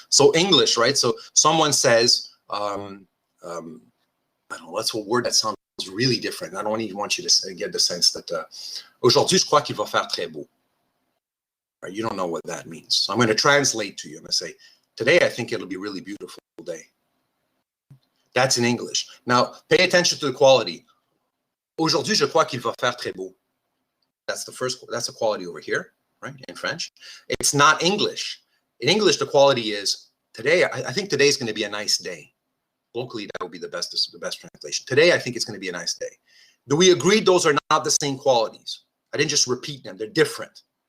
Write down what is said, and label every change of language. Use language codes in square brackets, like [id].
[en] So English, right? So someone says, I don't know, what's a word that sounds really different. I don't even want you to get the sense that [fr] aujourd'hui, je crois qu'il va faire très beau. [en] Right? You don't know what that means. So I'm going to translate to you. I'm going to say, today I think it'll be a really beautiful day. That's in English. Now, pay attention to the quality. [fr] Aujourd'hui, je crois qu'il va faire très beau. [en] That's the first, that's the quality over here, right, in French. It's not English. In English, the quality is, today, I think today is going to be a nice day. Locally, that would be the best translation. Today, I think it's going to be a nice day. Do we agree those are not the same qualities? I didn't just repeat them. They're different.